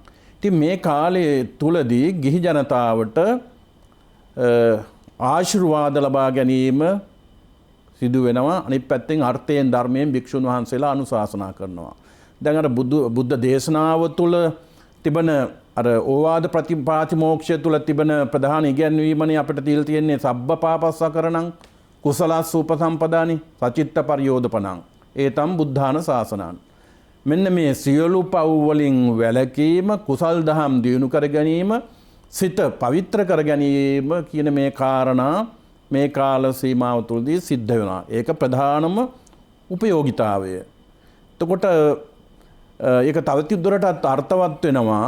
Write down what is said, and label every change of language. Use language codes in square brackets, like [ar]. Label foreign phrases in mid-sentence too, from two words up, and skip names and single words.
[si] ඉතින් මේ කාලයේ තුලදී ගිහි ජනතාවට ආශිර්වාද ලබා ගැනීම සිදු වෙනවා. අනිත් පැත්තෙන් අර්ථයෙන් ධර්මයෙන් භික්ෂුන් වහන්සේලා අනුශාසනා කරනවා. දැන් අර බුද්ධ දේශනාව තුල තිබෙන අර ඕවාද ප්‍රතිපාතිමෝක්ෂය තුල තිබෙන ප්‍රධාන ඉගැන්වීමනේ අපිට තියලා තියෙන්නේ [pi] සබ්බ පාපස්සකරණං කුසලස්ස උපසම්පදානි සචිත්ත පරියෝදපණං ඒතම් බුද්ධාන ශාසනං. [si] මෙන්න මේ සියලු පව් වලින් වැළකීම, කුසල් දහම් දියුණු කර ගැනීම, සිත පවිත්‍ර කර ගැනීම කියන මේ කාරණා මේ කාල සීමාව තුළදී සිද්ධ වෙනවා. ඒක ප්‍රධානම උපයෝගිතාවය. එතකොට ඒක තව දුරටත් අර්ථවත් වෙනවා.